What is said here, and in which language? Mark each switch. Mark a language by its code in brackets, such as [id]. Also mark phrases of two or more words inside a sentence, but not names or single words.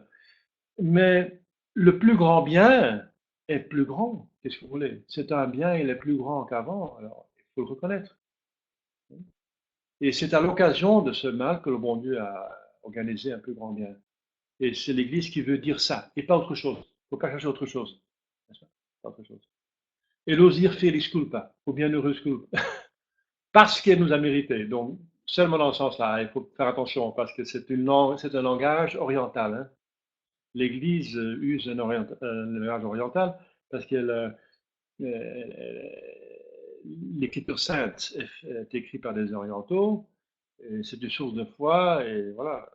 [fr] Mais le plus grand bien est plus grand. Qu'est-ce que vous voulez? C'est un bien, il est plus grand qu'avant, alors il faut le reconnaître. Et c'est à l'occasion de ce mal que le bon Dieu a organisé un plus grand bien. Et c'est l'Église qui veut dire ça, et pas autre chose. Il ne faut pas chercher autre chose. Pas autre chose. Et l'osir [la] felis culpa, [fr] ou bienheureuse culpa, parce qu'elle nous a mérité. Donc, seulement dans ce sens-là, il faut faire attention, parce que c'est un langage oriental. Hein. L'Église use un langage oriental parce que l'Écriture sainte est écrite par des orientaux, c'est une source de foi, et voilà.